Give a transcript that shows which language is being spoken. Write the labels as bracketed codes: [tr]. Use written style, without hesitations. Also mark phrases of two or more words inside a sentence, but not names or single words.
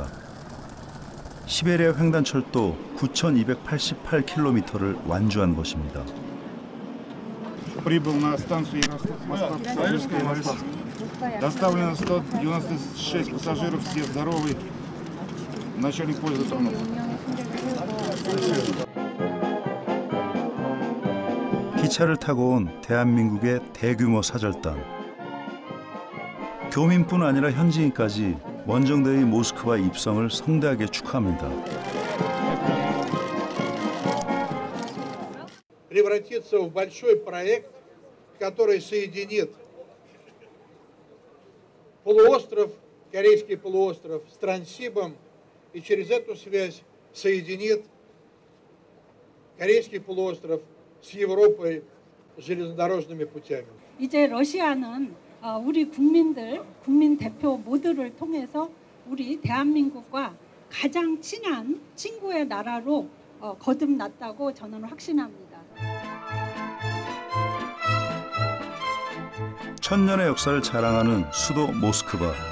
[ko] 시베리아 횡단철도 9,288km를 완주한 것입니다. [ru] Прибыл на станцию Ярослав-Пассажирская Москва. Доставлено 196 пассажиров, все здоровы. Начальник поезда Тронов. [ko] 기차를 타고 온 대한민국의 대규모 사절단. 교민뿐 아니라 현지인까지 원정대의 모스크바 입성을 성대하게 축하합니다. [ru] превратиться в большой проект, который соединит полуостров, Корейский полуостров с Транссибом и через эту связь соединит Корейский полуостров с Европой железнодорожными путями. [ko] 이제 러시아는 우리 국민들, 국민 대표 모두를 통해서 우리 대한민국과 가장 친한 친구의 나라로 거듭났다고 저는 확신합니다. 천년의 역사를 자랑하는 수도 모스크바.